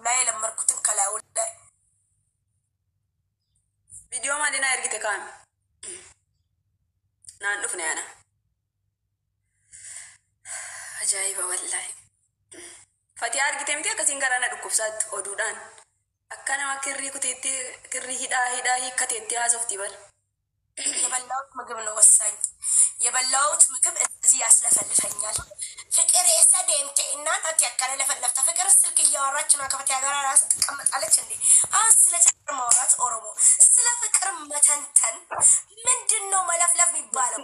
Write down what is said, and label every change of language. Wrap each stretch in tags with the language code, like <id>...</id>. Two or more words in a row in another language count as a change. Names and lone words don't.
<om>Viidiyoo maalii naa ergite kaami? Naan dhufne ana. Ajaa'iba wallaahi. Fatii argite miti akkasiin garaana dhukkubsaatti oduudhaan. Akka nama kirrii kuteetti kirrii hidhaa hiikkateetti haasoftii bara.</om> <am>የበላሁት ምግብ ነው ወሳኝ። የበላሁት ምግብ እዚህ ያስለፈልፈኛል። ፍቅር የሰደምቴ እናት ያከለ ለፈለፍታ ፍቅር ስልክ እያወራች ነው ከፈቲያ ጋር ራስ ተቀመጣለች እንዴ? ስለ ፍቅር ማውራት ኦሮሞ ስለ ፍቅር መተንተን ምንድነው መለፍለፍ የሚባለው?</am>